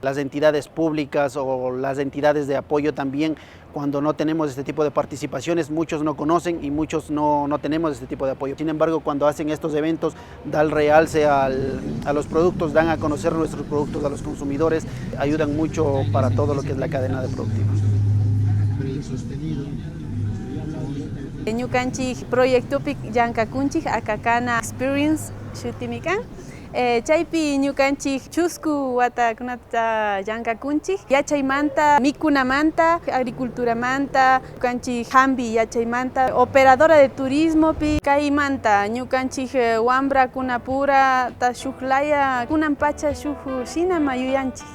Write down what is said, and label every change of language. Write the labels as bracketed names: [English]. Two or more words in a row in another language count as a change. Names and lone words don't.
[Spanish] Las entidades públicas o las entidades de apoyo también, cuando no tenemos este tipo de participaciones, muchos no conocen y muchos no tenemos este tipo de apoyo. Sin embargo, cuando hacen estos eventos, da el realce a los productos, dan a conocer nuestros productos a los consumidores, ayudan mucho para todo lo que es la cadena de productiva. [Quechua] Ñukanchik proyectopi llankakunchik akakana experience shutimikan. Chaypi ñukanchik chusku watakunata llankakunchik, yachaymanta mikunamanta, agriculturamanta, ñukanchik hambi yachaymanta, [Spanish] operadora de turismo [Quechua] pi kaymanta ñukanchik wambrakuna pura ta shuklaya kunan pacha shuk shinama yuyanchik.